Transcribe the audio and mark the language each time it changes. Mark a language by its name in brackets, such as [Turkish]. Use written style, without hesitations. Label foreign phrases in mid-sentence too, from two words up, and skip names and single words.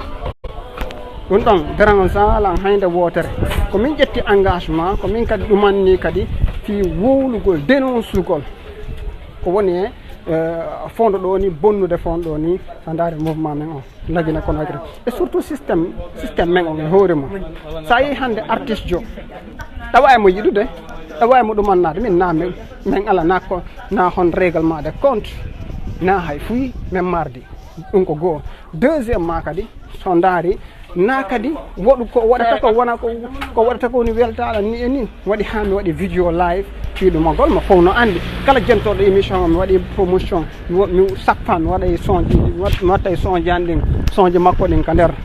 [Fula] ɗum ɗon dérangeant lan hayde wotere ko min ƴetti engagement ko min kadi ɗumanni kadi fi wowlugol dénoncegol ko woni e fonɗo ɗo ni bonnude fonɗo ni so daari mouvement men on Laguina Conakry [French] et surtout [Fula] systéme men on e hoore mum sa yi hande artiste jo ɗawa emo yiɗude ɗawa emo ɗumannade min na min ala na hon [French] règlement de compte [Fula] na hay fuyi men mardi ɗum ko goho deuxiémement kadi so daari na kadi woɗu ko waɗata ko wona ko waɗata ko woni weltaɗa ni e ni waɗi ha mi waɗi [French] vidéo live [Fula] fiɗumagol mo fof no andi kala jentoɗo émission o mi waɗi promotion mi sappan mi waɗa sonji mi watta e sonji an ɗin sonji makko ɗin ka nder